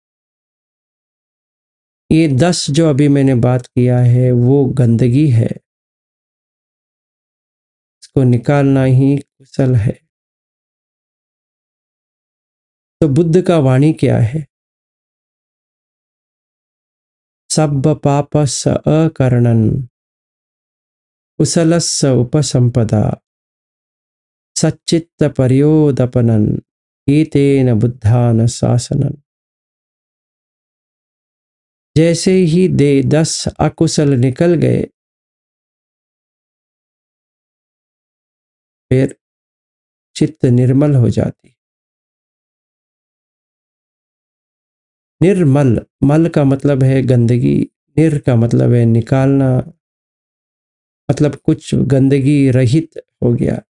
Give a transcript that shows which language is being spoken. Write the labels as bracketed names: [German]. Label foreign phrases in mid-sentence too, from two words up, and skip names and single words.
[Hindi] ये 10 जो अभी मैंने बात किया है वो गंदगी है, इसको निकालना ही कुशल है। तो बुद्ध का वाणी क्या है? [Pali] सब पापस अकरणन कुशलस्य उपसंपदा सच्चित्त पर्योदपनन एतेन बुद्धान शासनन। [Hindi] जैसे ही दे 10 अकुशल निकल गए, फिर चित्त निर्मल हो जाती। निर्मल, मल का मतलब है गंदगी, निर का मतलब है निकालना, मतलब कुछ गंदगी रहित हो गया।